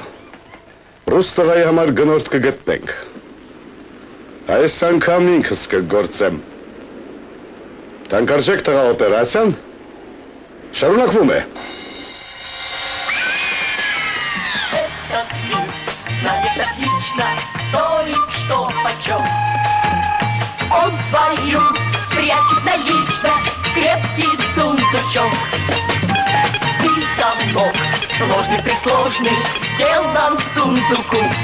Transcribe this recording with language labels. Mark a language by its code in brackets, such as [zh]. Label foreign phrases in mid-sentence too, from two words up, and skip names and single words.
[hy] Ռուս տղայի համար գնորդ կգտնենք։ Այս անգամ ինքս կգործեմ։ Թանկարժեք տղա օպերացիան շարունակվում է։ [ru] Знает отлично, стоит что почем. Он свою прячет наличность в крепкий сундучок. И замок сложный-пресложный сделан к сундуку.